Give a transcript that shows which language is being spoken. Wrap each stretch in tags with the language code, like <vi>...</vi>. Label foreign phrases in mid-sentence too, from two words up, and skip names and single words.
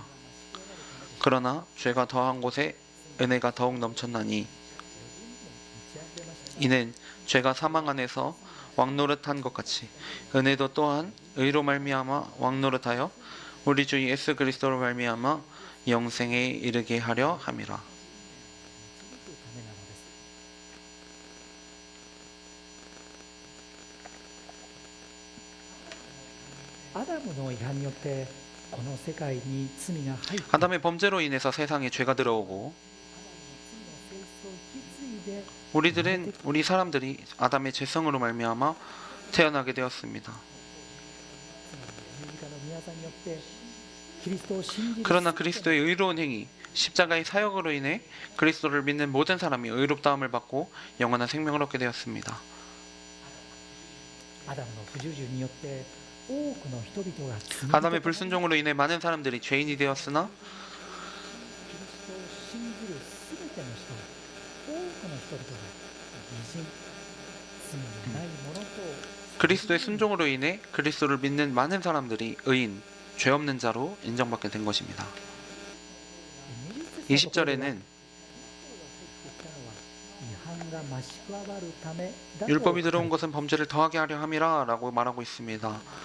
<ko>그러나 죄가 더한 곳에 은혜가 더욱 넘쳤나니 이는 죄가 사망 안에서 왕노릇한 것 같이 은혜도 또한 의로 말미암아 왕노릇하여 우리 주 예수 그리스도로 말미암아 영생에 이르게 하려 함이라.</ko> <ja>ためなのです。アダムの違反によってこの世界に罪が入って</ja> <ko>아담의 범죄로 인해서 세상에 죄가 들어오고</ko> <ja>罪の性質を引き継いで</ja> <ko>우리 사람들이 아담의 죄성으로 말미암아 태어나게 되었습니다.</ko> <ja>十字架の御業によってキリストを信じる</ja> <ko>그러나 그리스도의 의로운 행위, 십자가의 사역으로 인해 그리스도를 믿는 모든 사람이 의롭다함을 받고 영원한 생명을 얻게 되었습니다.</ko> <ja>アダムの不従順によって多くの人々が罪人</ja> <ko>아담의 불순종으로 인해 많은 사람들이 죄인이 되었으나</ko> <ja>キリストを信じるすべての人、多くの人々が義人、罪のないものと</ja> <ko>그리스도의 순종으로 인해 그리스도를 믿는 많은 사람들이 의인, 죄 없는 자로 인정받게 된 것입니다. 20절에는 율법이 들어온 것은 범죄를 더하게 하려 함이라 라고 말하고 있습니다.</ko>